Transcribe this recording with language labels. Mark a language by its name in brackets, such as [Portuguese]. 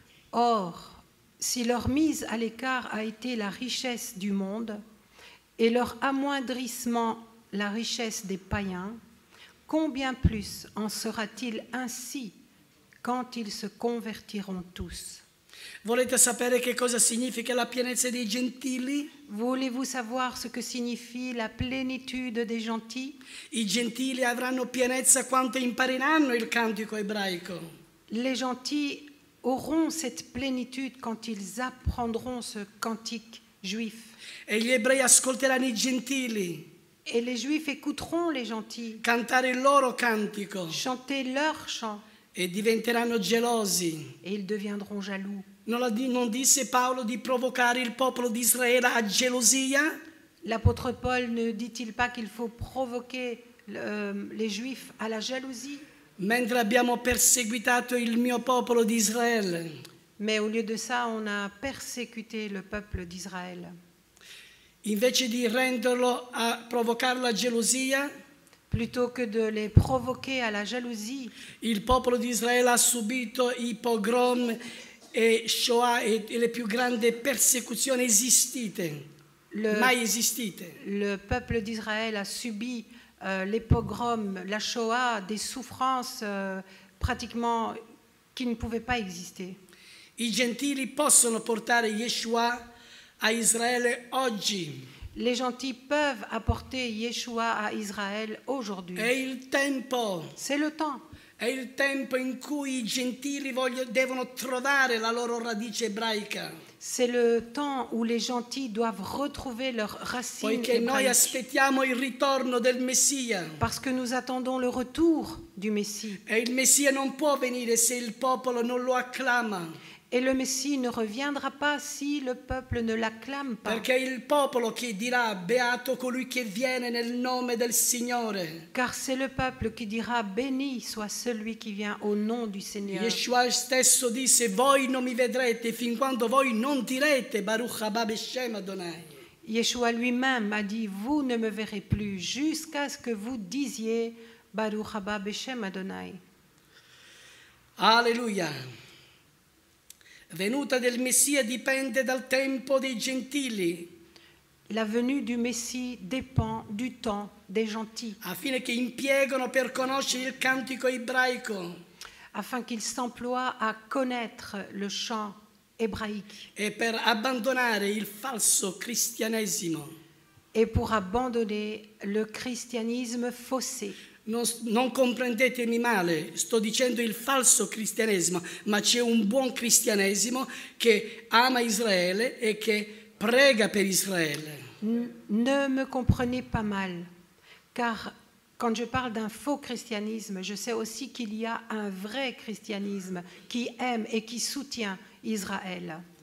[French] Or, si leur mise à l'écart a été la richesse du monde et leur amoindrissement la richesse des païens, combien plus en sera-t-il ainsi quand ils se convertiront tous? [Italian] Volete sapere che cosa significa la pienezza dei gentili? [French] Voulez-vous savoir ce que signifie la plénitude des gentils? [Italian] I gentili avranno pienezza quando impareranno il cantico ebraico. [French] Les gentils auront cette plénitude quand ils apprendront ce cantique juif. [Italian] E gli ebrei ascolteranno i gentili. [French] Et les juifs écouteront les gentils [Italian] Cantare il loro cantico. [French] chanter leur chant. [Italian] E diventeranno gelosi. [French] Et ils deviendront jaloux. [Italian] Non disse Paolo di provocare il popolo di Israele a gelosia? [French] L'apôtre Paul ne dit-il pas qu'il faut provoquer les Juifs à la jalousie? [Italian] Mentre abbiamo perseguitato il mio popolo di Israele. [French] Mais au lieu de ça, on a persécuté le peuple d'Israël. [Italian] Invece di renderlo a provocarlo a gelosia, [French] plutôt que de les provoquer à la jalousie, [Italian] il popolo di Israele ha subito i pogrom e Shoah e le più grandi persecuzioni esistite, mai esistite. [French] Le peuple d'Israël a subi les pogroms, la Shoah, des souffrances pratiquement qui ne pouvaient pas exister. [Italian] I gentili possono portare Yeshua a Israele oggi. [French] Les gentils peuvent apporter Yeshua à Israël aujourd'hui. [Italian] È il tempo. [French] C'est le temps. [Italian] È il tempo in cui i gentili devono trovare la loro radice ebraica. [French] C'est le temps où les gentils doivent retrouver leurs racines [Italian] Poiché noi [French] hébraïques. [Italian] aspettiamo il ritorno del Messia. [French] Parce que nous attendons le retour du Messie. [Italian] E il Messia non può venire se il popolo non lo acclama. [French] Et le Messie ne reviendra pas si le peuple ne l'acclame pas. [Italian] Perché è il popolo che dirà beato colui che viene nel nome del Signore. [French] Car c'est le peuple qui dira béni soit celui qui vient au nom du Seigneur. [Italian] Yeshua stesso disse: voi non mi vedrete fin quando voi non direte [Hebrew] Baruch haba b'Shem Adonai. [French] Yeshua lui-même a dit, vous ne me verrez plus jusqu'à ce que vous disiez [Hebrew] Baruch haba b'Shem Adonai. [French] Alleluia. [Italian] Venuta del Messia dipende dal tempo dei gentili. [French] La venue du Messie dépend du temps des gentils, [Italian] Affine che impiegano per conoscere il cantico ebraico [French] afin qu'ils s'emploient à connaître le chant hébraïque [Italian] e per abbandonare il falso cristianesimo. [French] et pour abandonner le christianisme faussé. [Italian] Non comprendetemi male, sto dicendo il falso cristianesimo, ma c'è un buon cristianesimo che ama Israele e che prega per Israele. [French] Ne me comprenez pas mal, car quand je parle d'un faux christianisme, je sais aussi qu'il y a un vrai christianisme qui aime et qui soutient Israël.